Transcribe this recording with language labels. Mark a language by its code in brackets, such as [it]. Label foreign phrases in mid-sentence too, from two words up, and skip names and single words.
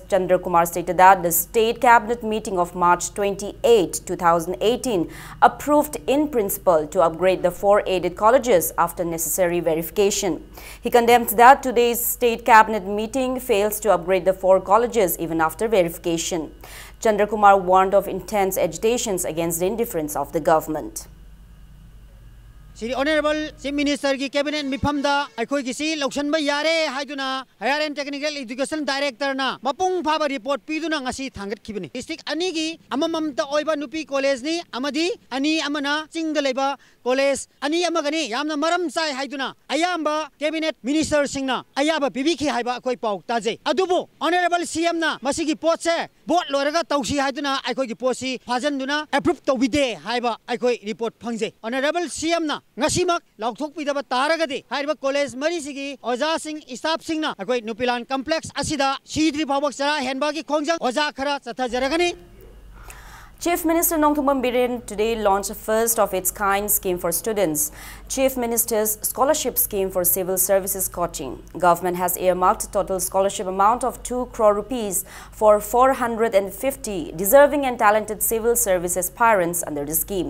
[en] Chandra Kumar stated that the State Cabinet meeting of March 28, 2018 approved in principle to upgrade the 4 aided colleges after necessary verification. He condemned that today's State Cabinet meeting fails to upgrade the 4 colleges even after verification. Chandra Kumar warned of intense agitations against the indifference of the government. Sri Honorable Chief Minister [mni] ki Cabinet mifamda aikoi ki si lausan ba yare haiduna [en] Higher and Technical Education Director [mni] na mapung phaba report piduna ngasi thangat khibani. District ani gi amamamta oiba nupi college ni amadi ani amana chingda leba college ani amagani yamna maram sai haiduna ayamba [en] Cabinet Minister [mni] singna ayaba pibiki haiba akoi pau taje. Adubu [en] Honorable CM [mni] na masigi pot se bot loraga tausi haiduna aikoi ki posi phajanduna approve tawide haiba aikoi report phangje. [en] Honorable CM [mni] na ngasimak laukthok pidaba taragadi haiba college mari sigi oja sing staff singna akoi Nupilan complex asida sidri phawak sara henba ki khongjang oja khara chatha jaragani. [en] Chief Minister Nongthong Biren today launched a first of its kind scheme for students, Chief Minister's Scholarship Scheme for Civil Services coaching. Government has earmarked total scholarship amount of 2 crore rupees for 450 deserving and talented civil service aspirants under the scheme.